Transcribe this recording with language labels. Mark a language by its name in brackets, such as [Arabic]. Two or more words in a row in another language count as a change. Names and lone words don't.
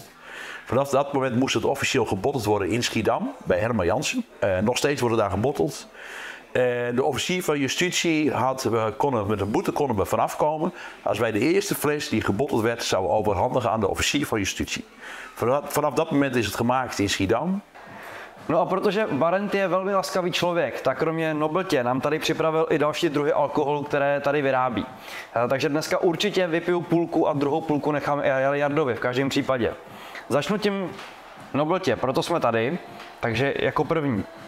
[Dutch] Vanaf dat moment moest het officieel gebotteld worden in Schiedam, bij Herman Jansen. Nog steeds worden daar gebotteld. De officier van justitie met een boete konden we vanaf komen. Als wij de eerste fles die gebotteld werd, zouden overhandigen aan de officier van justitie. Vanaf dat moment is het gemaakt in Schiedam. [Czech] No a protože Barend je velmi laskavý člověk, tak kromě Nobltě nám tady připravil i další druhy alkoholu, které tady vyrábí. Takže dneska určitě vypiju půlku a druhou půlku nechám Jardovi v každém případě. Začnu tím Nobltě, proto jsme tady, takže jako první.